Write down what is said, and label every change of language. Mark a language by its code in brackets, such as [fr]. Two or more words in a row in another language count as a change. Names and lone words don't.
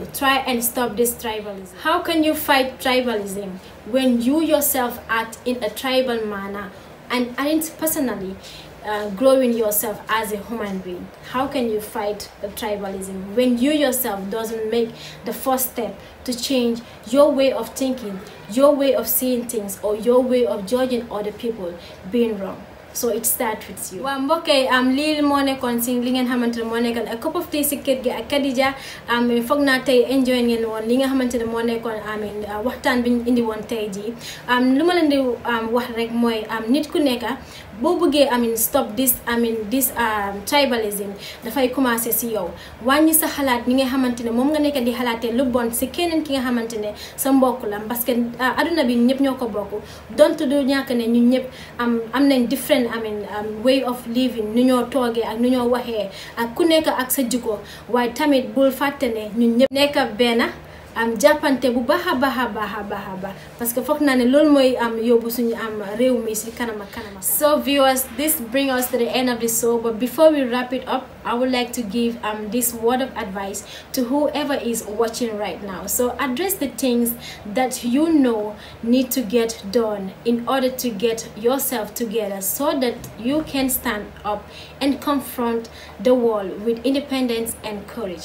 [en] Try and stop this tribalism. How can you fight tribalism when you yourself act in a tribal manner and aren't personally growing yourself as a human being? How can you fight the tribalism when you yourself doesn't make the first step to change your way of thinking, your way of seeing things, or your way of judging other people being wrong? So it starts with you. [wo] Waa mbokk yi lii moo nekkoon si li ngeen xamante ne moo nekkoon [en] a cup of tea [wo] si kër gi ak Khadija. Foog naa tey enjoy ngeen woon li nga xamante ne moo nekkoon waxtaan bi ñu indi woon tey jii. Lu ma leen di wax rek mooy nit ku nekk boo bëggee [en] stop this tribalism [wo] dafay commencer si yow. Wàññi sa xalaat ni nga xamante ne moom nga nekk di xalaatee lu bon si keneen ki nga xamante ne sa mbokk la, [fr] parce que [wo] aduna bi ñëpp ñoo ko bokk. Donte du ñàkk ne ñun ñëpp am nañ [en] different way of living, [wo] nu ñoo toogee ak nu ñoo waxee ak ku nekk ak sa jikko, waaye tamit bul fàtte ne ñun ñëpp nekk benn jàppante bu baax a baax [fr] parce que [wo] foog naa ne loolu mooy yóbbu suñu réew mi si kanam ak kanam. [en] So viewers, this brings us to the end of the show, but before we wrap it up, I would like to give this word of advice to whoever is watching right now. So address the things that you know need to get done in order to get yourself together so that you can stand up and confront the world with independence and courage.